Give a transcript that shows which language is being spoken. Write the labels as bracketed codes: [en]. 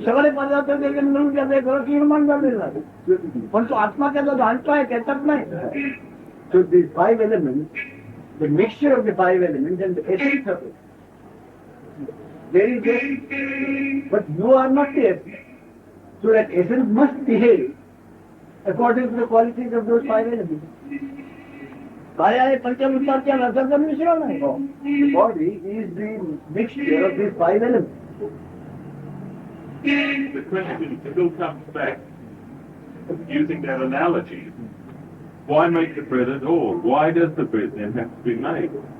[mr] सगळे पदार्थ त्याचे मिळून त्याचं एक रस निर्माण झालेला आहे. पण तो आत्मा त्याचा जाणतोय त्याच्यात नाही. [en] So these 5 elements, the mixture of the 5 elements and the essence of it, there is a, but you are not the essence. So that essence must behave according to the qualities of those 5 elements. [mr] काय आहे पंचभूताच्या रसाचं मिश्रण आहे. [en] The body is the mixture of these 5 elements. the question still comes back, using that analogy, why make the bread at all? Why does the bread then have to be made?